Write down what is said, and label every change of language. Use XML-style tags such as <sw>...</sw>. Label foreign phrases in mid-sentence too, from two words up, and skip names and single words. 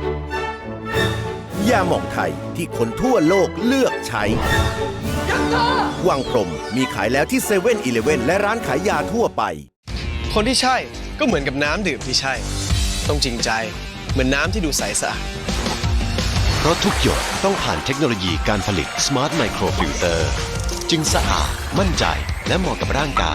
<th>ยาหม่องไทยที่คนทั่วโลกเลือกใช้</th> <ja>やったー</ja> <th>วังพรหมมีขายแล้วที่เซเว่นอีเลฟเว่นและร้านขายยาทั่วไป คนที่ใช่ก็เหมือนกับน้ำดื่มที่ใช่ ต้องจริงใจเหมือนน้ำที่ดูใสสะอาด เพราะทุกหยดต้องผ่านเทคโนโลยีการผลิต</th> <en>Smart Micro Filter</en> <th>จึงสะอาดมั่นใจและเหมาะกับร่างกาย</th>